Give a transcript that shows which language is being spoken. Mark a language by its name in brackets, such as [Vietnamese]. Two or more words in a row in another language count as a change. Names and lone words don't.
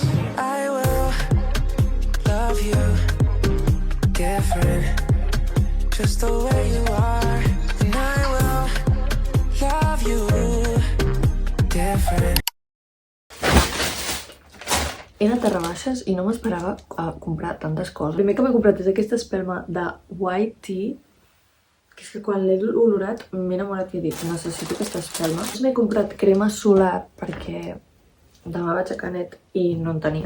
[English] I will love you different, just the way you are, and I will love you different. [Catalan] He anat a rebaixes i no m'esperava a comprar tantes coses. El primer que m'he comprat és aquesta espelma de White Tea, que és que quan l'he olorat m'he enamorat i he dit, necessito aquesta espelma. M'he comprat crema solar perquè demà vaig a Canet i no en tenia.